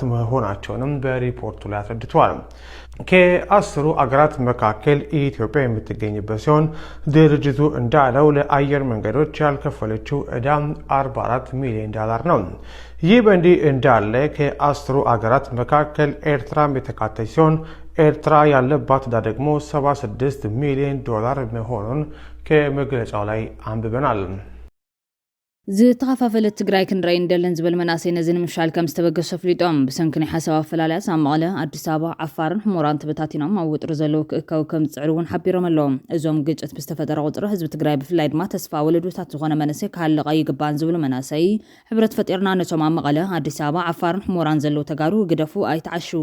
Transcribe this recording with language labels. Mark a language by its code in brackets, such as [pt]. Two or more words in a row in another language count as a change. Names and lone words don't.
[am] መሆናቸውንም በሪፖርቱ ላይ አስረድተዋል። ከ10ሩ አገራት መካከል ኢትዮጵያ የምትገኝበት ሲሆን ድርጅቱ እንዳለው ለአየር መንገዶች ያልከፈለችው ዕዳ $44 ሚሊዮን ነው። ይህ በእንዲህ እንዳለ ከ10ሩ አገራት መካከል ኤርትራም የተካተተች ሲሆን ኤርትራ ያለባት ዕዳ ደግሞ $76 ሚሊዮን መሆኑን ከመግለጫው ላይ አንብበናል። [ti] ዝተኸፋፈለት ትግራይ ክንረይ እንደለን ዝብል መናሰይ ነዚ ንምሻል ከም ዝተበገሰ ፍሊጦም ብሰንኪ ናይ ሓሳብ ኣፈላልያ ኣብ መቐለ ኣዲስ ኣበባ ዓፋርን ሕሙራን ተበታቲኖም ኣብ ውጥሪ ዘለዉ ክእከቡ ከም ዝፅዕሩ እውን ሓቢሮም ኣለዎም እዞም ግጭት ብዝተፈጠረ ቁፅሪ ህዝቢ ትግራይ ብፍላይ ድማ ተስፋ ወለዶታት ዝኾነ መንእሰይ ክሃልቕ ይግባእን ዝብሉ መናሰይ ሕብረት ፈጢርና ነቶም ኣብ መቐለ ኣዲስ ኣበባ ዓፋርን ሕሙራን ዘለዉ ተጋሩ ግደፉ ኣይተዓሽው